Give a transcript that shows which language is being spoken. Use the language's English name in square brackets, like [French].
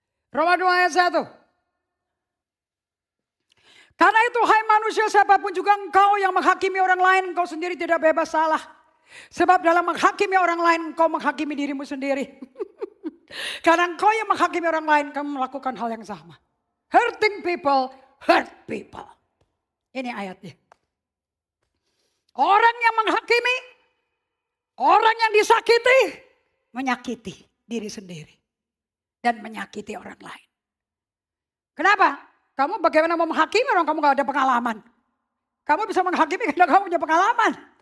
[Indonesian] Roma 2 ayat 1. Karena itu hai manusia siapapun juga engkau yang menghakimi orang lain, engkau sendiri tidak bebas salah. Sebab dalam menghakimi orang lain engkau menghakimi dirimu sendiri. Karena engkau yang menghakimi orang lain kamu melakukan hal yang sama. [English] Hurting people, hurt people. [Indonesian] Ini ayatnya. Orang yang menghakimi, orang yang disakiti, menyakiti diri sendiri. Dan menyakiti orang lain. Kenapa? Kamu bagaimana mau menghakimi orang kamu gak ada pengalaman. Kamu bisa menghakimi karena kamu punya pengalaman.